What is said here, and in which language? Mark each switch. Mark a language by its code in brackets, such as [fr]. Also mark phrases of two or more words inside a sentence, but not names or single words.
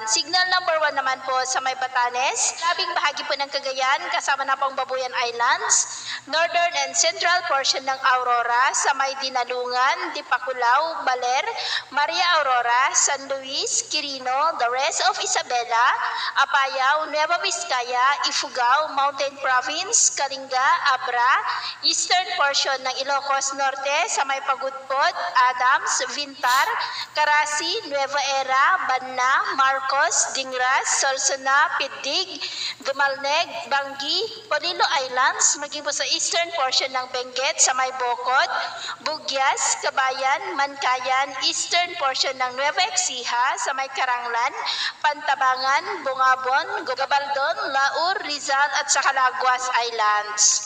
[en] Signal number 1 [tl] naman po sa may Batanes, labing bahagi po ng Cagayan kasama na pong Babuyan Islands, [en] northern and central portion [tl] ng Aurora, sa may Dinalungan, Dipakulaw, Baler, Maria Aurora, San Luis, Quirino, [en] the rest of Isabela, Apayao, Nueva Vizcaya, Ifugao, Mountain Province, Kalinga, Abra, eastern portion [tl] ng Ilocos Norte sa may Pagudpod, Adams, Vintar, Carasi, Nueva Era, Banna, Marcos, Dingras, Solsona, Pidig, Dumalneg, Bangi, Polilo Islands, maging po sa [en] eastern portion [tl] ng Benguet sa may Bocod, Bugyas, Kabayan, Mankayan, [en] eastern portion [tl] ng Nueva Ecija sa may Karanglan, Pantabangan, Bungabon, Gabaldon, Laur, Rizal at sa Calaguas Islands.